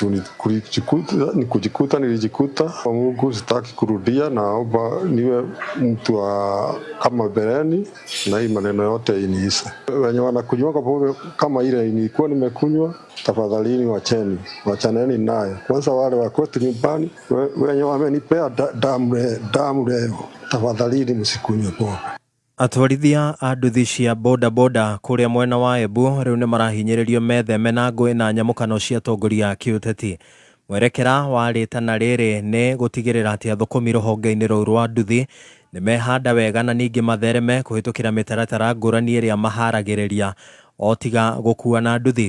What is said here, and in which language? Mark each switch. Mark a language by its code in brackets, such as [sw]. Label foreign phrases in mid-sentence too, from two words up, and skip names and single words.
[sw] Nilijikuta kwa Mungu sitaki kurudia, naomba niwe mtu wa kama bereni na hii maneno yote iniishe. Wenye wanakunywa pombe kama ile nilikuwa nimekunywa, tafadhalini wachaneni naye. Kwanza wale wa kwetu nyumbani wenye wamenipea damu leo, tafadhalini msikunywe pombe. [ki] Atwarithia a nduthi cia boda kũrĩa mwena wa Embu rĩu nĩ marahinyĩrĩrio metheme na ngũĩ na nyamũkano cia atongoria a kĩũteti. Mwerekera wa rĩtana rĩrĩ nĩ gũtigĩrĩra atĩ athũkũmi rũhonge-inĩ rũu rwa nduthi nĩ mehanda wega na ningĩ mathereme kũhĩtũkĩra mĩtaratara ngũrani ĩrĩa maharagĩrĩria o tiga gũkua na nduthi.